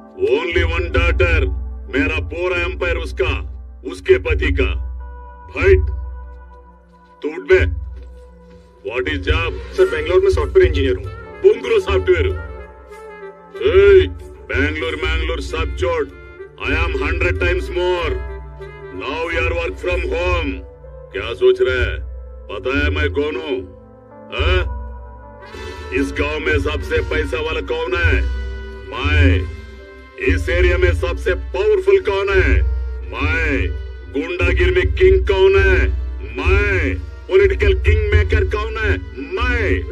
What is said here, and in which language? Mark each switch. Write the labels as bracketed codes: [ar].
[en] only one daughter, [hi] मेरा पूरा empire उसका, उसके पति का। [en] Fight. [hi] तू उठ बे। [en] What is job? [hi] Sir Bangalore में सॉफ्टवेयर इंजीनियर हूँ। बुंगरो सॉफ्टवेयर। बैंगलोर सब छोड़। [en] I am 100 times more. Now you are work from home. [hi] क्या सोच रहा है? पता है मैं कौन हूँ? इस गांव में सबसे पैसा वाला कौन है? मैं। इस एरिया में सबसे पावरफुल कौन है? मैं। गुंडागिरी में किंग कौन है? मैं। पॉलिटिकल किंग मेकर कौन है? मैं।